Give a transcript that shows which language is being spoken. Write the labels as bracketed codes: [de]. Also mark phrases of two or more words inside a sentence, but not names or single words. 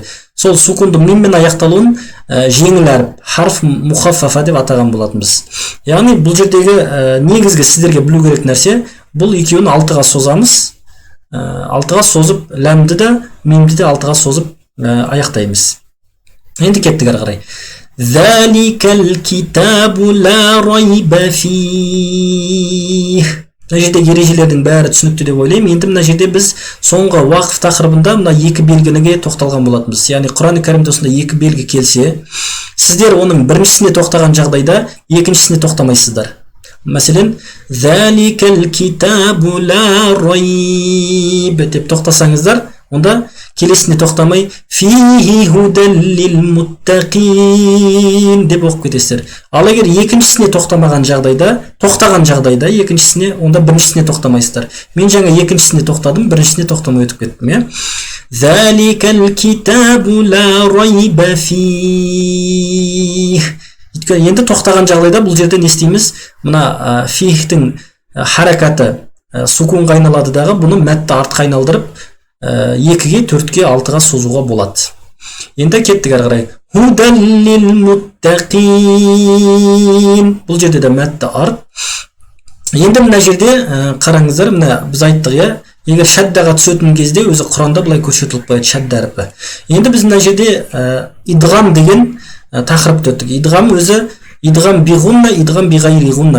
[kk] Сол сукунды миммен аяқталуын жеңіл әріп [ar] حرف مخففة [kk] деп атаған болатынбыз. Яғни бұл жердегі негізгі сіздерге білу керек нәрсе, бұл екеуін 6-ға созамыз. 6-ға созып ләмді де мимді де 6-ға созып аяқтаймыз. Енді кеттік ары қарай. [ar] ذلك الكتاب لا ريب فيه. [kk] Мына жерде ережелердің бәрі түсінікті деп ойлаймын. Енді мына жерде біз соңғы уақыф тақырыбында мына 2 белгіге тоқталған болатынбыз. Яғни Құран кәрімде осындай 2 белгі келсе, сіздер оның біріншісіне тоқтаған жағдайда екіншісіне тоқтамайсыздар. Мәселен, [ar] ذلك الكتاب لا ريب [kk] деп тоқтасаңыздар, онда келесіне тоқтамай [ar] فيه هدى للمتقين [kk] деп оқып кетесіздер. Ал егер екіншісіне тоқтаған жағдайда екіншісіне, онда біріншісіне тоқтамайсыздар. Мен жаңа екіншісіне тоқтадым, біріншісіне тоқтамай өтіп кеттім. [ar] ذلك الكتاب لا ريب فيه. [kk] Енді тоқтаған жағдайда бұл жерде не істейміз? Мына фихтің харакаты сукунға айналады дағы, бұны мәтті артқа айналдырып 2-ге, 4-ге, 6-ға созуға болады. Енді кеттік ары қарай. [ar] هدى للمتقين. [kk] Бұл жерде де мәтті арт. Енді мына жерде қараңыздар, мына біз айттық, егер шаддаға түсетін кезде өзі Құранда былай көрсетіліп қояды, шадда әрпі. Енді біз мына жерде идғам деген тақырыпты өттік. Идғам өзі [ar] إدغام بغنة, إدغام بغير غنة.